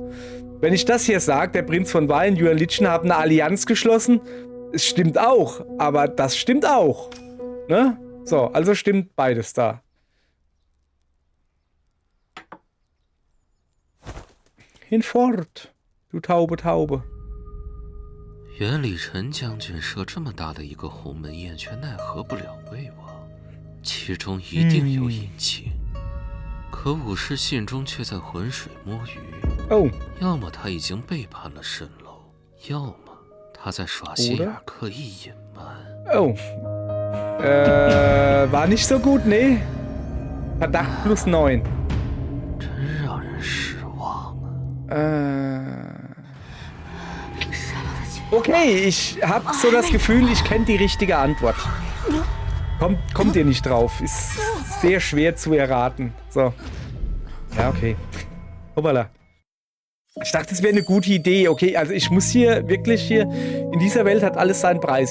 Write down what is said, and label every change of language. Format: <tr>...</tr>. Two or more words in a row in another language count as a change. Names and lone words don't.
<de>Wenn ich das hier sage, der Prinz von Wei und Yuan Litschen haben eine Allianz geschlossen, es stimmt auch, aber das stimmt auch. Ne? So, also stimmt beides da. Hinfort, du Taube, Taube.</de> <zh>原李晨将军设这么大的一个鸿门宴，却奈何不了魏王，其中一定有隐情。可武士信中却在浑水摸鱼。哦，要么他已经背叛了蜃楼，要么他在耍心眼，刻意隐瞒。</zh> <de>Oh, war nicht so gut, ne? Verdacht plus 9.</de> <zh>真让人失望啊。</zh> <de>Okay, ich habe so das Gefühl, ich kenne die richtige Antwort. Kommt ihr nicht drauf. Ist sehr schwer zu erraten. So. Ja, okay. Hoppala. Ich dachte, das wäre eine gute Idee. Okay, also ich muss hier wirklich in dieser Welt hat alles seinen Preis.</de>